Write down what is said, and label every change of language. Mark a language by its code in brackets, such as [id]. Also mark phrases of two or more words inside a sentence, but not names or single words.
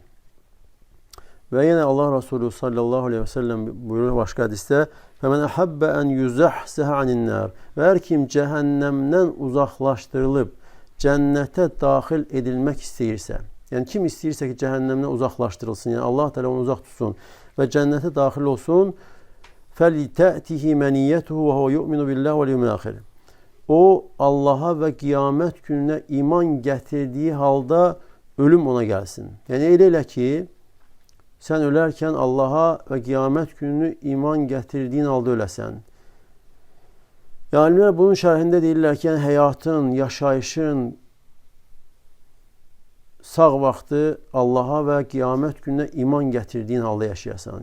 [az] Və yenə Allah Resulü [ar] صلى الله عليه وسلم [az] buyurur başqa hədisdə: [ar] "فمن أحب أن يزحزح عن النار." [az] Və hər kim cəhənnəmdən uzaqlaşdırılıb cənnətə daxil edilmək istəyirsə, yəni kim istəyirsə ki, cəhənnəmdən uzaqlaşdırılsın, yəni Allah təala onu uzaq tutsun və cənnətə daxil olsun, [ar] فلتأته منيته وهو يؤمن بالله واليوم الآخر. [az] o Allaha və qiyamət gününə iman gətirdiyi halda ölüm ona gəlsin. Yəni elə ki, sən ölərkən Allaha və qiyamət gününü iman gətirdiyin halda öləsən. Alimlər bunun şərhində deyirlər ki, yəni həyatın, yaşayışın sağ vaxtı Allaha və qiyamət gününə iman gətirdiyin halda yaşayasan.